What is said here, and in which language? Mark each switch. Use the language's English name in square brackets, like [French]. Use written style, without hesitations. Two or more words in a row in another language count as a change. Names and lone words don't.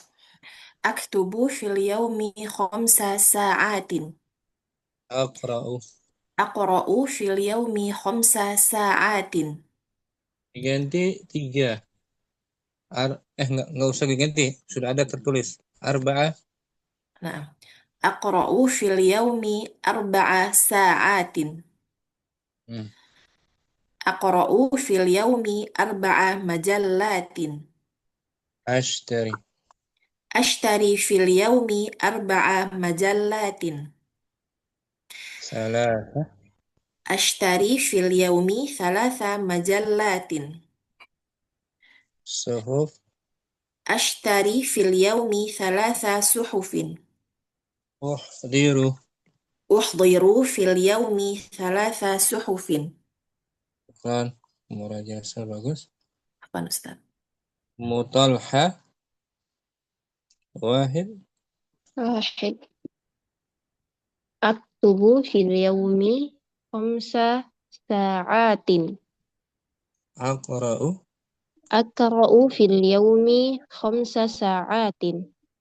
[Arabic] أكتب في اليوم خمسة ساعات. أقرأ في اليوم خمسة ساعات. [Indonesian] Diganti 3. Nggak usah diganti. Sudah ada tertulis. Arba'ah. Nah. [Arabic] أقرأ في اليوم أربعة ساعات. أقرأ في اليوم أربعة مجلات. أشتري في اليوم أربعة مجلات. أشتري في اليوم ثلاثة مجلات. صحف. أشتري في اليوم ثلاثة صحف. أحضر في اليوم ثلاثة صحف. [Indonesian] Murajasa bagus. Apa Ustaz? [Arabic] مطالعة. واحد. أكتب في اليوم خمسة ساعات. أقرأ في اليوم خمسة ساعات.